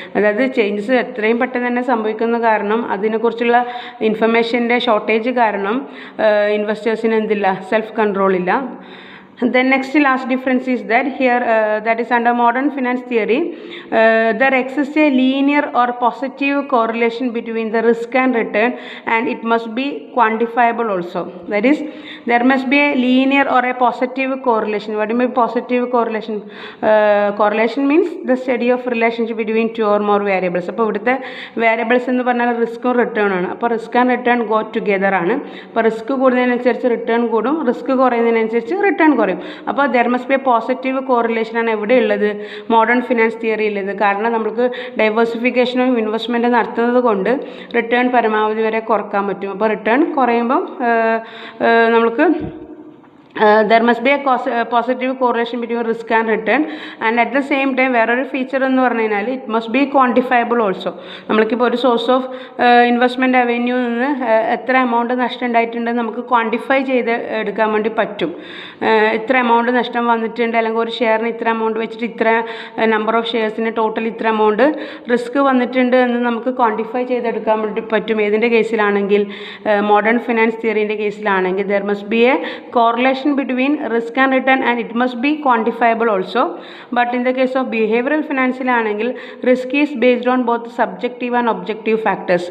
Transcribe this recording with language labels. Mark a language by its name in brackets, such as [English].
[Malayalam] അതായത് ചേഞ്ചസ് എത്രയും പെട്ടെന്ന് തന്നെ സംഭവിക്കുന്ന കാരണം അതിനെക്കുറിച്ചുള്ള ഇൻഫർമേഷൻ്റെ ഷോർട്ടേജ് കാരണം ഇൻവെസ്റ്റേഴ്സിന് എന്തില്ല? സെൽഫ് കൺട്രോൾ ഇല്ല. [English] The next last difference is that here that is under modern finance theory there exists a linear or positive correlation between the risk and return and it must be quantifiable also. That is there must be a linear or a positive correlation. What do you mean positive correlation? Correlation means the study of relationship between two or more variables. [Malayalam] അപ്പോൾ ഇവിടുത്തെ variables എന്ന് പറഞ്ഞാൽ റിസ്ക്കും return ആണ്. അപ്പോൾ [English] risk and return go together [Malayalam] ആണ്. അപ്പോൾ risk കൂടുന്നതിനനുസരിച്ച് return കൂടും, റിസ്ക് കുറയുന്നതിനനുസരിച്ച് റിട്ടേൺ കുറയും. അപ്പോൾ [English] there must be a positive കോറിലേഷനാണ് [Malayalam] എവിടെ ഉള്ളത്? Modern finance തിയറിയിലുള്ളത്. കാരണം നമുക്ക് ഡൈവേഴ്സിഫിക്കേഷനും ഇൻവെസ്റ്റ്മെൻറ്റ് നടത്തുന്നത് കൊണ്ട് റിട്ടേൺ പരമാവധി വരെ കുറക്കാൻ പറ്റും. അപ്പോൾ റിട്ടേൺ കുറയുമ്പം നമുക്ക് [English] there must be a positive correlation between risk and return and at the same time [Malayalam] വേറൊരു ഫീച്ചർ എന്ന് പറഞ്ഞു കഴിഞ്ഞാൽ [English] It must be quantifiable also. [Malayalam] നമ്മൾക്കിപ്പോൾ ഒരു സോഴ്സ് ഓഫ് ഇൻവെസ്റ്റ്മെൻറ്റ് അവന്യൂ നിന്ന് എത്ര എമൗണ്ട് നഷ്ടം ഉണ്ടായിട്ടുണ്ടെന്ന് നമുക്ക് ക്വാണ്ടിഫൈ ചെയ്ത് എടുക്കാൻ വേണ്ടി പറ്റും. ഇത്ര എമൗണ്ട് നഷ്ടം വന്നിട്ടുണ്ട്, അല്ലെങ്കിൽ ഒരു ഷെയറിന് ഇത്ര എമൗണ്ട് വെച്ചിട്ട് ഇത്ര നമ്പർ ഓഫ് ഷെയർസിന് ടോട്ടൽ ഇത്ര എമൗണ്ട് റിസ്ക് വന്നിട്ടുണ്ട് എന്ന് നമുക്ക് ക്വാണ്ടിഫൈ ചെയ്തെടുക്കാൻ വേണ്ടി പറ്റും. ഏതിൻ്റെ കേസിലാണെങ്കിൽ modern finance തിയറിൻ്റെ കേസിലാണെങ്കിൽ [English] there must be a correlation between risk and return and it must be quantifiable also. But in the case of behavioral finance ആണെങ്കിൽ risk is based on both subjective and objective factors.